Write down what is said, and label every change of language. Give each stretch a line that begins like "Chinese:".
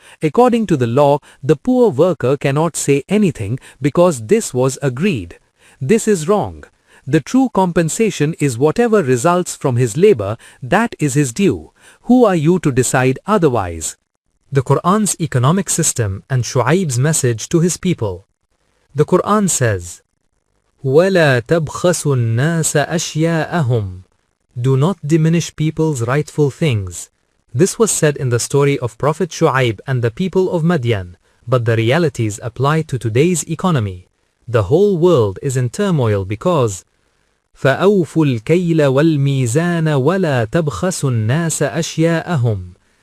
English: According to the law, the poor worker cannot say anything because this was agreed. This is wrong. The true compensation is whatever results from his labor, that is his due. Who are you to decide otherwise? The Quran's economic system and Shu'aib's message to his people. The Quran says,
Arabic: وَلَا تَبْخَسُوا النَّاسَ أَشْيَاءَهُمْ.
English: Do not diminish people's rightful things. This was said in the story of Prophet Shu'aib and the people of Madian. but the realities apply to today's economy. The whole world is in turmoil because
Arabic: فَأَوْفُوا الْكَيْلَ وَالْمِيزَانَ وَلَا تَبْخَسُوا النَّاسَ أَشْيَاءَهُمْ.